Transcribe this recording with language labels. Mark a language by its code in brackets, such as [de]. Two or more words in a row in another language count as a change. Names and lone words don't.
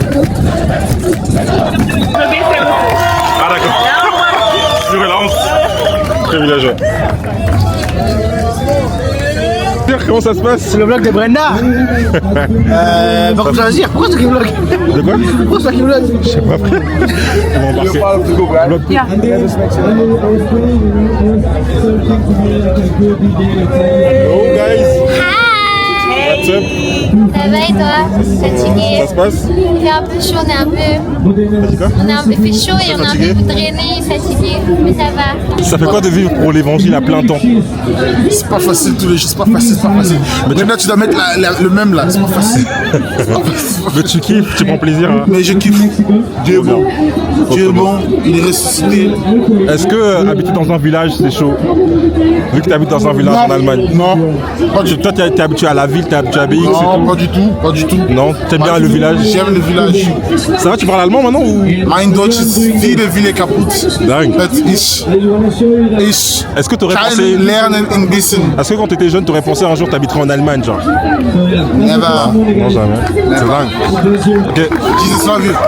[fr] Ah d'accord. Je relance. Privilégié. comment ça se passe? C'est le vlog de Brenda. Par contre, choisir. Pourquoi c'est toi qui vlog? De quoi? Pourquoi c'est toi qui vlog? Je sais pas, frère. On va embarquer. [en] Vlog. Hello guys. What's up? [fr] Ça va et toi? Fatigué? Ça se passe? Il fait un peu chaud, on est un peu fait chaud et on est un peu drainé, fatigué, mais ça va. Ça fait quoi de vivre pour l'évangile à plein temps? C'est pas facile tous les jours, c'est pas facile. Mais là, tu dois mettre le même là, c'est pas facile. Mais tu kiffes, tu prends plaisir. Hein? Mais je kiffe. Dieu est bon. Dieu est bon, il est ressuscité. Est-ce que habiter dans un village c'est chaud? Vu que tu habites dans un village en Allemagne. Non. Toi, tu es habitué à la ville, tu es habitué à BX. Non, pas du tout. Non, t'aimes bien le village? J'aime le village. Ça va, tu parles allemand maintenant ou? [de] Mein Deutsch ist viele kaputt. [fr] Dingue. [de] Ich [fr] Est-ce que t'aurais pensé... [de] lernen ein bisschen. [fr] Est-ce que quand t'étais jeune, t'aurais pensé un jour t'habiterais en Allemagne, genre? [en] Never. [fr] Non, jamais. C'est dingue. Ok. [en] Jesus love you.